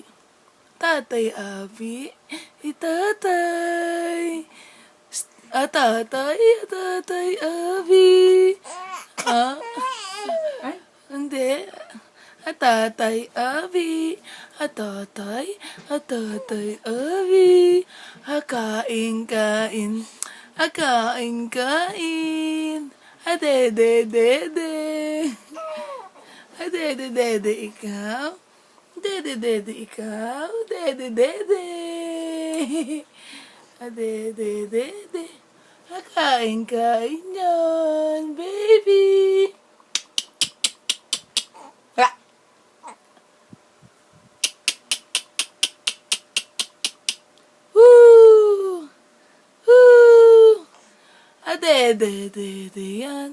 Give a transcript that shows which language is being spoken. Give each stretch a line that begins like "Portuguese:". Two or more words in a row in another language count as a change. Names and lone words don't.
Filipino: Tatay Abi, tatay. Tatay Abi. Ah, Ay, hindi. Tatay Abi, tatay Abi. Kain, kain, kain, kain. Dede, dede. Dede, dede, ikaw. Dede, dede, ikaw. Dede, dede. Dede, dede. Kain, kain yan, baby. Ah! Woo! Woo! Dede, dede yan.